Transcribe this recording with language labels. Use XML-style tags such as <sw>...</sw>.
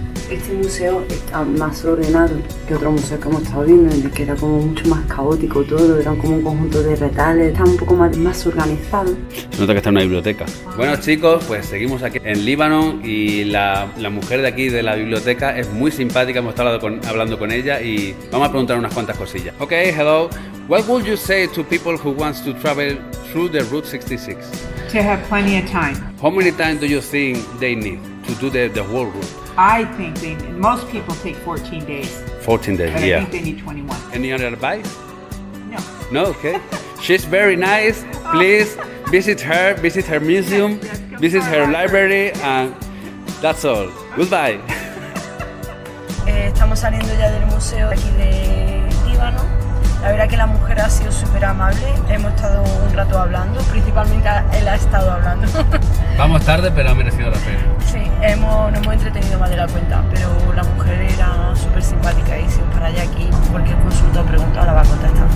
<es>este museo está más ordenado que otros museos que hemos estado viendo, en el que era como mucho más caótico todo, era como un conjunto de retales, está un poco más organizado. Se nota que está en una biblioteca. Bueno chicos, pues seguimos aquí en Líbano y la mujer de aquí de la biblioteca es muy simpática, hemos estado hablando con ella y vamos a preguntar unas cuantas cosillas.</es> <en>Okay, hello. What would you say to people who wants to travel through the Route 66? To have plenty of time. How many time do you think they need to do the whole route? I think most people take 14 days. 14 days, But yeah. I think they need 21. Any other advice? No. No, okay. She's very nice. Please visit her museum, visit her library, and that's all. Goodbye.</en> <es>Estamos saliendo ya del museo aquí de Líbano. La verdad que la mujer ha sido súper amable, hemos estado un rato hablando, principalmente él ha estado hablando. Vamos tarde, pero ha merecido la pena. Sí, nos hemos entretenido más de la cuenta, pero la mujer era súper simpática y si os paráis aquí, cualquier consulta o pregunta la va a contestar.</es>